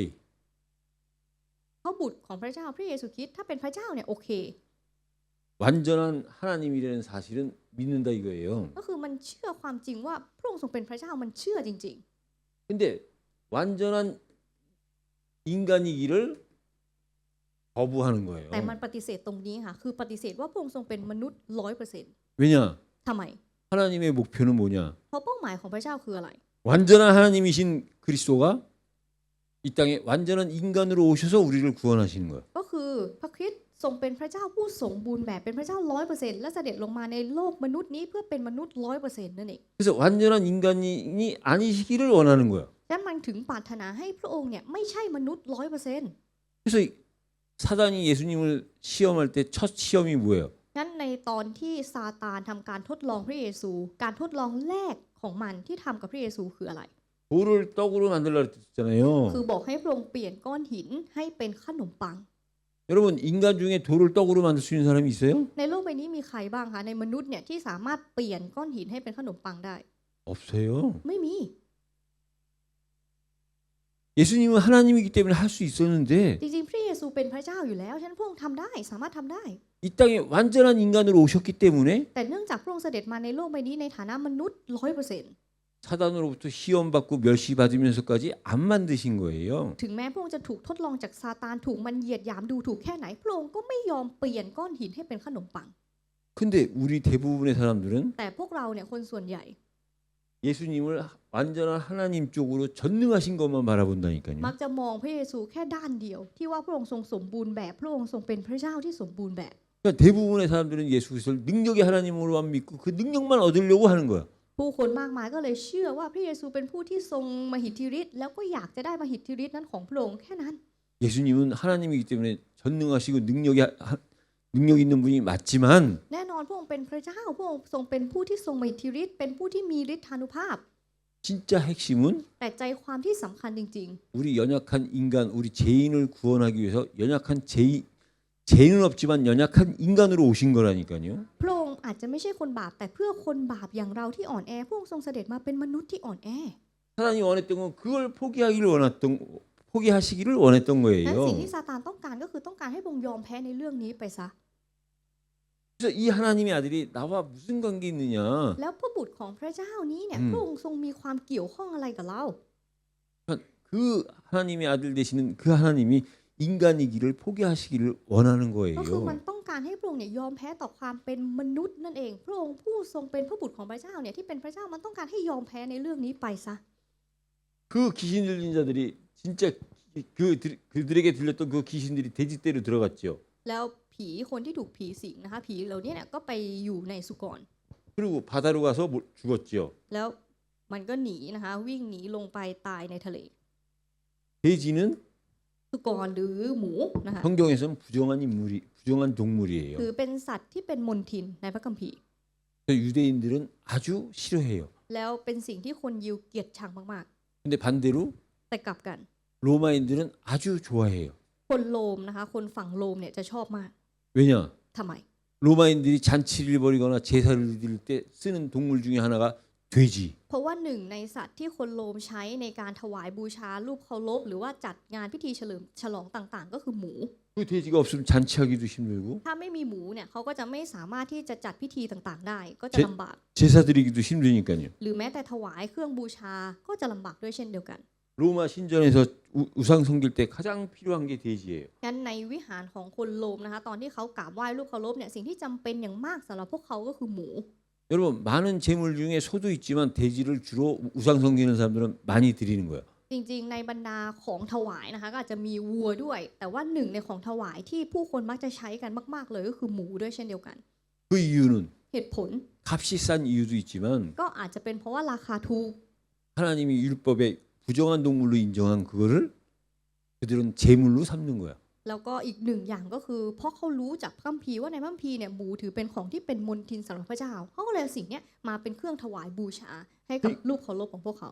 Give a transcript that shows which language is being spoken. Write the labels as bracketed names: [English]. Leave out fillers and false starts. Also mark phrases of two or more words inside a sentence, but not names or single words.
[Thai] พระบุตรของพระเจ้าพระเยซูคริสต์ถ้าเป็นพระเจ้าเนี่ยโอเค [Korean] 완전한 하나님이라는 사실은 믿는다 이거예요. [Thai] ก็คือมันเชื่อความจริงว่าพระองค์ทรงเป็นพระเจ้ามันเชื่อจริง [Korean] 근데 완전한 인간이기를 거부하는 ๆ 거예요. [Thai] แต่มันปฏิเสธตรงนี้ค่ะคือปฏิเสธว่าพระองค์ทรงเป็นมนุษย์ 100% [Korean] 왜냐? [Thai] ทำไม [Korean] 하나님의 목표는 뭐냐? [Thai] เพราะเป้าหมายของพระเจ้าคืออะไร [Korean] 완전한 하나님이신 그리스도가 이 땅에 완전한 인간으로 오셔서 우리를 구원하시는 거예요. [Thai] ก็คือพระคริสต์ทรงเป็นพระเจ้าผู้สมบูรณ์แบบเป็นพระเจ้า 100% และเสด็จลงมาในโลกมนุษย์นี้เพื่อเป็นมนุษย์ 100% นั่นเอง [Korean] 그래서 완전한 인간이 아니시기를 원하는 거예요. [Thai] และมันถึงปรารถนาให้พระองค์เนี่ยไม่ใช่มนุษย์ 100% [Korean] 그래서 사단이 예수님을 시험할 때 첫 시험이 뭐예요? [Thai] งั้นในตอนที่ซาตานทำการทดลองพระเยซูการทดลองแรกของมันที่ทำกับพระเยซูคืออะไร [Korean] 돌을 떡으로 만들라 그랬잖아요. [Thai] คือบอกให้พระองค์เปลี่ยนก้อนหินให้เป็นขนมปัง [Korean] 여러분 인간 중에 돌을 떡으로 만들 수 있는 사람이 있어요? [Thai] ในโลกใบนี้มีใครบ้างคะในมนุษย์เนี่ยที่สามารถเปลี่ยนก้อนหินให้เป็นขนมปังได้ [Korean] 없어요. [Thai] ไม่มี [Korean] 예수님은 하나님이기 때문에 할 수 있었는데 [Thai] จริงๆพระเยซูเป็นพระเจ้าอยู่แล้วฉะนั้นพระองค์ทำได้สามารถทำได้ [Korean] 이 땅에 완전한 인간으로 오셨기 때문에 [Thai] แต่เนื่องจากพระองค์เสด็จมาในโลกใบนี้ในฐานะมนุษย์ 100% [Korean] 사단으로부터 시험받고 멸시받으면서까지 안 만드신 거예요. [Thai] ถึงแม้พระองค์จะถูกทดลองจากซาตานถูกมันเหยียดหยามดูถูกแค่ไหนพระองค์ก็ไม่ยอมเปลี่ยนก้อนหินให้เป็นขนมปัง [Korean] 근데 우리 대부분의 사람들은 [Thai] แต่พวกเราเนี่ยคนส่วนใหญ่ [Korean] 예수님을 완전한 하나님 쪽으로 전능하신 것만 바라본다니까요. [Thai] มักจะมองพระเยซูแค่ด้านเดียวที่ว่าพระองค์ทรงสมบูรณ์แบบพระองค์ทรงเป็นพระเจ้าที่สมบูรณ์แบบ [Korean] 그러니까 대부분의 사람들은 예수 그리스도를 능력의 하나님으로만 믿고 그 능력만 얻으려고 하는 거야. [Thai] ผู้คนมากมายก็เลยเชื่อว่าพระเยซูเป็นผู้ที่ทรงมหิทธิฤทธิ์แล้วก็อยากจะได้มหิทธิฤทธิ์นั้นของพระองค์แค่นั้น [Korean] 예수님은 하나님이기 때문에 전능하시고 능력 있는 분이 맞지만 [Thai] แน่นอนพระองค์เป็นพระเจ้าพระองค์ทรงเป็นผู้ที่ทรงมหิทธิฤทธิ์เป็นผู้ที่มีฤทธานุภาพ [Korean] 진짜 핵심은 [Thai] แต่ใจความที่สำคัญจริง [Korean] 우리 연약한 인간, 우리 죄인을 구원하기 위해서 연약한 죄는 없지만 연약한 인간으로 오신 거라니까요. [Thai] ๆพระองค์อาจจะไม่ใช่คนบาปแต่เพื่อคนบาปอย่างเราที่อ่อนแอพระองค์ทรงเสด็จมาเป็นมนุษย์ที่อ่อนแอ [Korean] 사단이 원했던 건 그걸 포기하시기를 원했던 [Thai] นั้นสิ่ง [Korean] 거예요. [Thai] ที่ซาตานต้องการก็คือต้องการให้พระองค์ยอมแพ้ในเรื่องนี้ไปซะ [Korean] 그래서 이 하나님의 아들이 나와 무슨 관계 있느냐? [Thai] แล้วพระบุตรของพระเจ้านี้เนี่ยพระองค์ทรงมีความเกี่ยวข้องอะไรกับเรา [Korean] 그 하나님의 아들 되시는 그 하나님이 인간이기를 포기하시기를 원하는 [Thai] ก็คือมัน [Korean] 거예요. [Thai] ต้องการให้พระองค์เนี่ยยอมแพ้ต่อความเป็นมนุษย์นั่นเองพระองค์ผู้ทรงเป็นพระบุตรของพระเจ้าเนี่ยที่เป็นพระเจ้ามันต้องการให้ยอมแพ้ในเรื่องนี้ไปซะ [Korean] 그 귀신 들린 자들이 진짜 그들에게 들렸던 그 귀신들이 돼지떼로 들어갔죠. [Thai] แล้วผีคนที่ถูกผีสิงนะคะผีเหล่านี้เนี่ยก็ไปอยู่ในสุกร [Korean] 그리고 바다로 가서 죽었죠. [Thai] แล้วมันก็หนีนะคะวิ่งหนีลงไปตายในทะเล [Korean] 돼지는 [Thai] สุกรหรือหมูนะคะ [Korean] 성경에서는 부정한 동물이에요. [Thai] คือเป็นสัตว์ที่เป็นมลทินในพระคัมภีร์ [Korean] 그래서 유대인들은 아주 싫어해요. [Thai] แล้วเป็นสิ่งที่คนยิวเกลียดชังมาก [Korean] 근데 반대로 [Thai] ๆแต่กลับกัน [Korean] 로마인들은 아주 좋아해요. [Thai] คนโรมนะคะคนฝั่งโรมเนี่ยจะชอบมาก [Korean] 왜냐? [Thai] ทำไม [Korean] 로마인들이 잔치를 벌이거나 제사를 드릴 때 쓰는 동물 중에 하나가 돼지. [Thai] เพราะว่าหนึ่งในสัตว์ที่คนโรมใช้ในการถวายบูชารูปเคารพหรือว่าจัดงานพิธีเฉลิมฉลองต่างๆ ก็คือหมู [Korean] 그 돼지가 없으면 잔치하기도 힘들고 [Thai] ถ้าไม่มีหมูเนี่ยเขาก็จะไม่สามารถที่จะจัดพิธีต่างๆ ได้ก็จะลำบาก [Korean] 제사 드리기도 힘드니까요. [Thai] หรือแม้แต่ถวายเครื่องบูชาก็จะลำบากด้วยเช่นเดียวกัน [Korean] 로마 신전에서 우상 섬길 때 가장 필요한 게 돼지예요. [Thai] งั้นในวิหารของคนโรมนะคะตอนที่เขากราบไหว้รูปเคารพเนี่ยสิ่งที่จำเป็นอย่างมากสำหรับพวกเขาก็คือหมู [Korean] 여러분 많은 재물 중에 소도 있지만 돼지를 주로 우상 섬기는 사람들은 많이 드리는 거예요. [Thai] จริงๆในบรรดาของถวายนะคะก็อาจจะมีวัวด้วย แต่ว่าหนึ่งในของถวายที่ผู้คนมักจะใช้กันมากๆเลยก็คือหมูด้วยเช่นเดียวกัน [Korean] 그 이유는 [Thai] เหตุผล [Korean] 값이 싼 이유도 있지만 [Thai] ก็อาจจะเป็นเพราะว่าราคาถูก [Korean] 하나님이 율법에 부정한 동물로 인정한 그거를 그들은 제물로 삼는 거야. [Thai] แล้วก็อีกหนึ่งอย่างก็คือเพราะเขารู้จากพระคัมภีร์ว่าในพระคัมภีร์เนี่ยหมูถือเป็นของที่เป็นมลทินสำหรับพระเจ้าเขาก็เลยเอาสิ่งเนี้ยมาเป็นเครื่องถวายบูชาให้กับรูปเคารพของพวกเขา